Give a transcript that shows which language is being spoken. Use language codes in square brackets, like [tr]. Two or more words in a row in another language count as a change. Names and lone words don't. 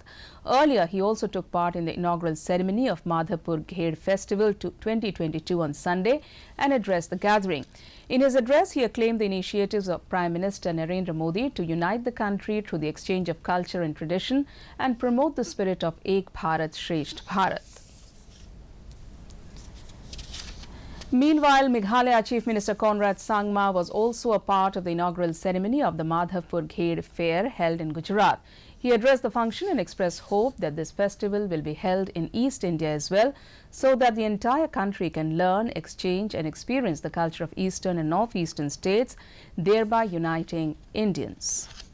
[en] Earlier, he also took part in the inaugural ceremony of Madhavpur Ghed Festival 2022 on Sunday and addressed the gathering. In his address, he acclaimed the initiatives of Prime Minister Narendra Modi to unite the country through the exchange of culture and tradition and promote the spirit of Ek Bharat Shresth Bharat. Meanwhile, Meghalaya Chief Minister Conrad Sangma was also a part of the inaugural ceremony of the Madhavpur Ghed Fair held in Gujarat. He addressed the function and expressed hope that this festival will be held in East India as well, so that the entire country can learn, exchange and experience the culture of eastern and northeastern states, thereby uniting Indians.